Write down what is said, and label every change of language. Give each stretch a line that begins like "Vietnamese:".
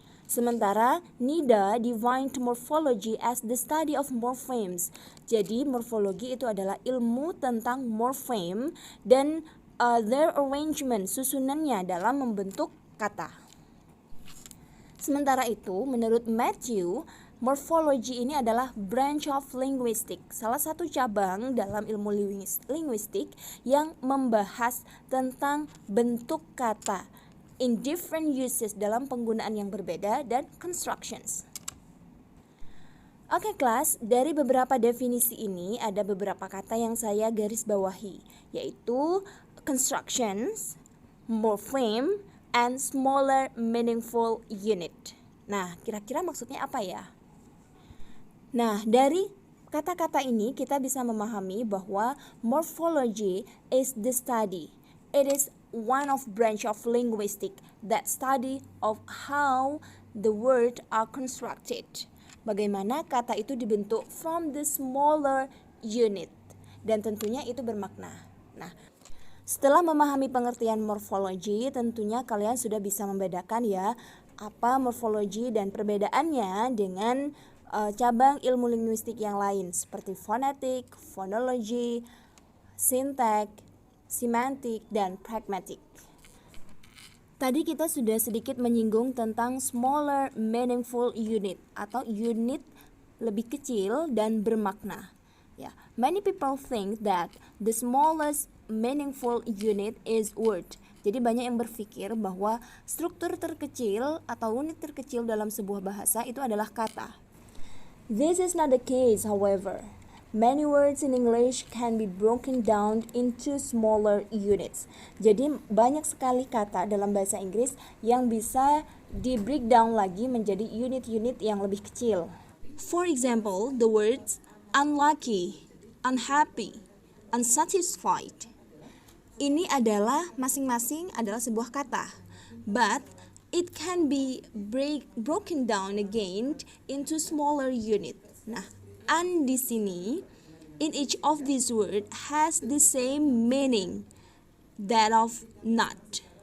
Indonesian: Sementara
English: Nida defined morphology as the study of morphemes.
Indonesian: Jadi morfologi itu adalah ilmu tentang morpheme dan
English: their arrangement,
Indonesian: susunannya dalam membentuk kata. Sementara itu, menurut Matthew, morfologi ini adalah
English: branch of linguistics,
Indonesian: salah satu cabang dalam ilmu linguistik yang membahas tentang bentuk kata
English: in different uses
Indonesian: dalam penggunaan yang berbeda dan constructions. Oke kelas, dari beberapa definisi ini ada beberapa kata yang saya garis bawahi, yaitu constructions, morpheme, and smaller meaningful unit. Nah, kira-kira maksudnya apa ya? Nah, dari kata-kata ini kita bisa memahami bahwa
English: morphology is the study. It is one of branch of linguistic that study of how the word are constructed.
Indonesian: Bagaimana kata itu dibentuk
English: from the smaller unit.
Indonesian: Dan tentunya itu bermakna. Nah, setelah memahami pengertian morfologi, tentunya kalian sudah bisa membedakan ya apa morfologi dan perbedaannya dengan cabang ilmu linguistik yang lain seperti fonetik, phonology, syntax, semantik, dan pragmatic. Tadi kita sudah sedikit menyinggung tentang smaller meaningful unit atau unit lebih kecil dan bermakna.
English: Many people think that the smallest meaningful unit is word.
Indonesian: Jadi banyak yang berpikir bahwa struktur terkecil atau unit terkecil dalam sebuah bahasa itu adalah kata.
English: This is not the case, however. Many words in English can be broken down into smaller units.
Indonesian: Jadi banyak sekali kata dalam bahasa Inggris yang bisa di breakdown lagi menjadi unit-unit yang lebih kecil.
English: For example, the words unlucky, unhappy, unsatisfied.
Indonesian: Ini adalah masing-masing adalah sebuah kata,
English: but it can be broken down again into smaller unit.
Indonesian: Nah,
English: un
Indonesian: di sini
English: in each of these words has the same meaning that of not.